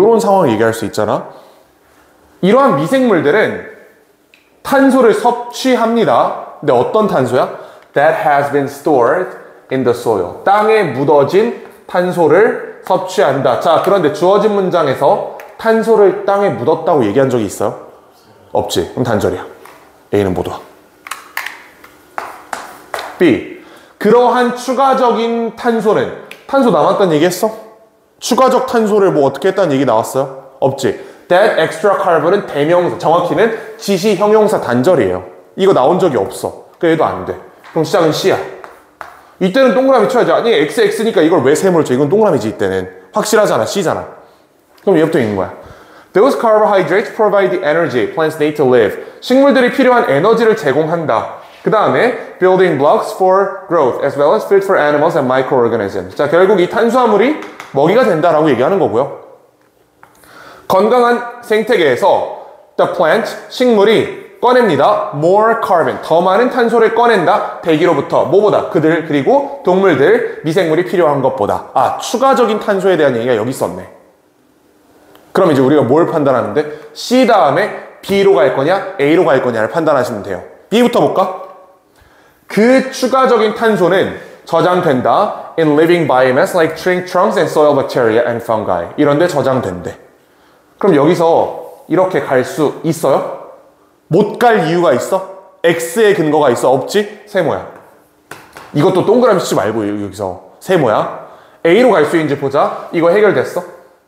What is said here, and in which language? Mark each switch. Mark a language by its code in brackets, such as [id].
[ko] 이런 상황을 얘기할 수 있잖아. 이러한 미생물들은 탄소를 섭취합니다. 근데 어떤 탄소야? [en] That has been stored in the soil. [ko] 땅에 묻어진 탄소를 섭취한다. 자, 그런데 주어진 문장에서 탄소를 땅에 묻었다고 얘기한 적이 있어요? 없지. 그럼 단절이야. A는 모두. B. 그러한 추가적인 탄소는 탄소 남았다는 얘기 했어? 추가적 탄소를 뭐 어떻게 했다는 얘기 나왔어요? 없지. [en] That extra carbon [ko] 은 대명사, 정확히는 지시 형용사 단절이에요. 이거 나온 적이 없어. 그러니까 얘도 안 돼. 그럼 시작은 C야. 이때는 동그라미 쳐야지. 아니 XX니까 이걸 왜 세모를 쳐? 이건 동그라미지 이때는. 확실하잖아. C잖아. 그럼 얘부터 있는 거야. [en] Those carbohydrates provide the energy plants need to live. [ko] 식물들이 필요한 에너지를 제공한다. 그 다음에 [en] building blocks for growth as well as food for animals and microorganisms. [ko] 자, 결국 이 탄수화물이 먹이가 된다라고 얘기하는 거고요. 건강한 생태계에서 [en] the plant, [ko] 식물이 꺼냅니다. [en] more carbon, [ko] 더 많은 탄소를 꺼낸다. 대기로부터 뭐보다? 그들 그리고 동물들, 미생물이 필요한 것보다. 추가적인 탄소에 대한 얘기가 여기 있었네. 그럼 이제 우리가 뭘 판단하는데 C 다음에 B로 갈 거냐 A로 갈 거냐를 판단하시면 돼요. B부터 볼까? 그 추가적인 탄소는 저장된다 [en] in living biomass like tree trunks and soil bacteria and fungi. [ko] 이런데 저장된대. 그럼 여기서 이렇게 갈 수 있어요? 못 갈 이유가 있어? X의 근거가 있어? 없지? 세모야. 이것도 동그라미 치지 말고 여기서 세모야. A로 갈 수 있는지 보자. 이거 해결됐어?